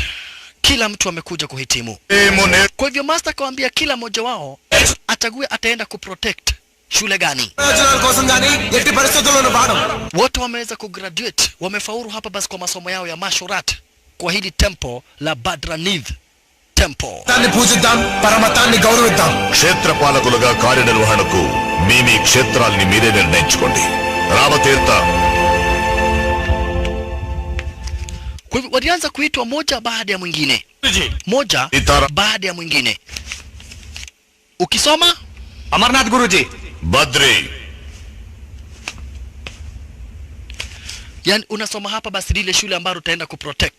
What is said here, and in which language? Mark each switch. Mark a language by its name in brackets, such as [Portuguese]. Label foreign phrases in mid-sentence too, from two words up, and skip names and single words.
[Swahili] Kila mtu amekuja kuhitimu. Kwa hivyo master kawaambia kila mmoja wao achague ataenda kuprotect shule gani. Wote wameweza kugraduate, wamefaulu hapa basi kwa masomo yao ya [English] martial art [Swahili] kwa hili tempo la Badranidh tempo. [Telugu] క్షేత్రపాలకులుగా కార్యనిర్వహణకు మీ క్షేత్రాల్ని మీరే నిర్ణయించుకోండి. రామతీర్థ. [Swahili] Kwa hivyo walianza kuitwa moja baada ya mwingine. Moja baada ya mwingine. Ukisoma Amarnath Guruji. Badri. Yani unasoma hapa basi lile shule ambalo utaenda kuprotect.